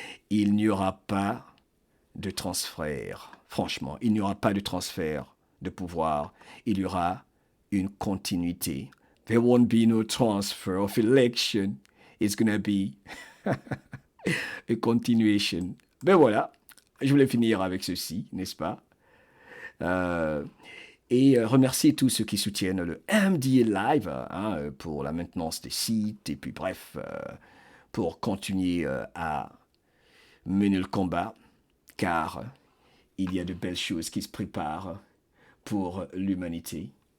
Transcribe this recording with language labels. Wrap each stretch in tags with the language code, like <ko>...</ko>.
<fr>Il n'y aura pas de transfert. Franchement, il n'y aura pas de transfert de pouvoir. Il y aura une continuité.</fr> <en>There won't be no transfer of election. It's gonna be a continuation</en> <fr>Ben voilà, je voulais finir avec ceci, n'est-ce pas? Et remercier tous ceux qui soutiennent le MDA Live pour la maintenance des sites et puis bref, pour continuer à mener le combat, car il y a de belles choses qui se préparent pour l'humanité.</fr>